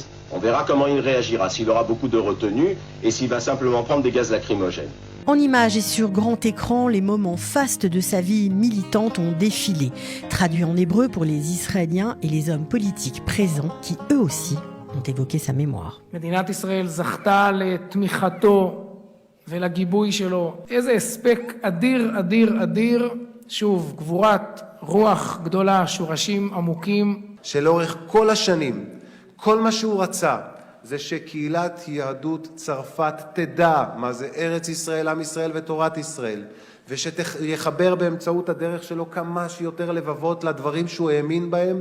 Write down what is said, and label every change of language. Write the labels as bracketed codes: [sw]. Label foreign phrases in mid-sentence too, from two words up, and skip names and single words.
[fr] On verra comment il réagira, s'il aura beaucoup de retenue et s'il va simplement prendre des gaz lacrymogènes. En images et sur grand écran, les moments fastes de sa vie militante ont défilé, traduits en hébreu pour les Israéliens et les hommes politiques présents qui, eux aussi, ont évoqué sa mémoire. [he] מדינת ישראל זכתה לתמיכתו ולגיבוי שלו. איזה הספק אדיר, אדיר, אדיר. שוב, גבורת רוח גדולה, שורשים עמוקים. שלאורך כל השנים, כל מה שהוא רצה, זה שקהילת יהדות צרפת תדע מה זה ארץ ישראל, עם ישראל ותורת ישראל, ושיחבר באמצעות הדרך שלו כמה שיותר לבבות לדברים שהוא האמין בהם.